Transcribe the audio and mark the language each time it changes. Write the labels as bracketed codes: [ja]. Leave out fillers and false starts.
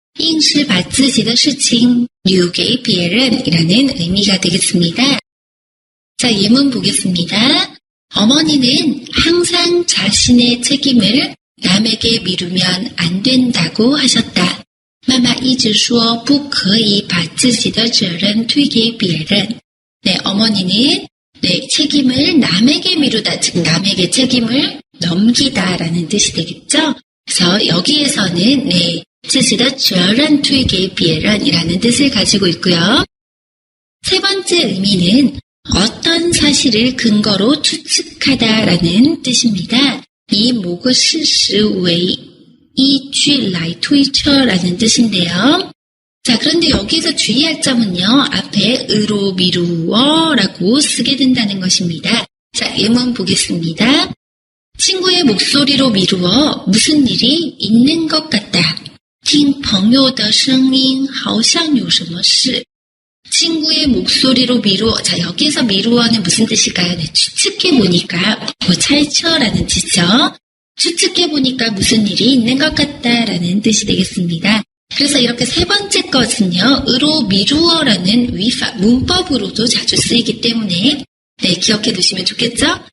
[zh] 硬是把自己的事情留给别人 [ko] 이라는 의미가 되겠습니다. 자, 예문 보겠습니다. 어머니는 항상 자신의 책임을 남에게 미루면 안 된다고 하셨다. [zh] 妈妈一直说不可以把自己的责任推给别人. [ko] 네, 어머니는 네, 책임을 남에게 미루다, 즉 남에게 책임을 넘기다라는 뜻이 되겠죠. 그래서 여기에서는 네, [zh] 自己的责任推给别人 [ko] 이라는 뜻을 가지고 있고요. 세 번째 의미는 어떤 사실을 근거로 추측하다라는 뜻입니다. [zh] 以某个事实为依据来推测 [ko] 라는 뜻인데요. 자, 그런데 여기서 주의할 점은요. 앞에 의로 미루어 라고 쓰게 된다는 것입니다. 자, 예문 보겠습니다. 친구의 목소리로 미루어 무슨 일이 있는 것 같다. [zh] 听朋友的声音好像有什么事. [ko] 친구의 목소리로 미루어. 자, 여기에서 미루어는 무슨 뜻일까요? 네, 추측해보니까, 차이처라는 뜻이죠. 추측해보니까 무슨 일이 있는 것 같다라는 뜻이 되겠습니다. 그래서 이렇게 세 번째 것은요, 으로 미루어라는 위파, 문법으로도 자주 쓰이기 때문에, 네, 기억해 두시면 좋겠죠?